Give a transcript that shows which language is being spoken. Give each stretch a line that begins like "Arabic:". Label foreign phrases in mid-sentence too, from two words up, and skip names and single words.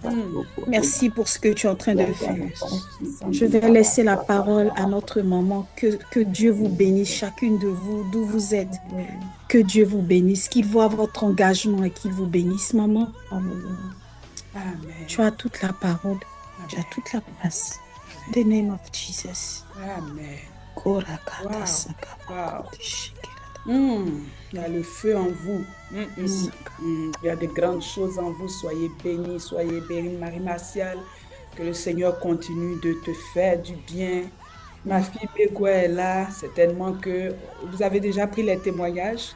French: Merci pour ce que tu es en train de faire. Je vais laisser la parole à notre maman. Que Dieu vous bénisse, chacune de vous, d'où vous êtes. Que Dieu vous bénisse, qu'il voit votre engagement et qu'il vous bénisse, maman. Amen. Tu as toute la parole. Tu as toute la place.
English: In the name of Jesus.
French: Amen. Korakata Wow. sakapakante shekerede. Il y a le feu en vous. Il y a de grandes choses en vous. Soyez bénis, soyez bénis, Marie Martial. Que le Seigneur continue de te faire du bien. Ma fille Begua est là. Certainement que vous avez déjà pris les témoignages.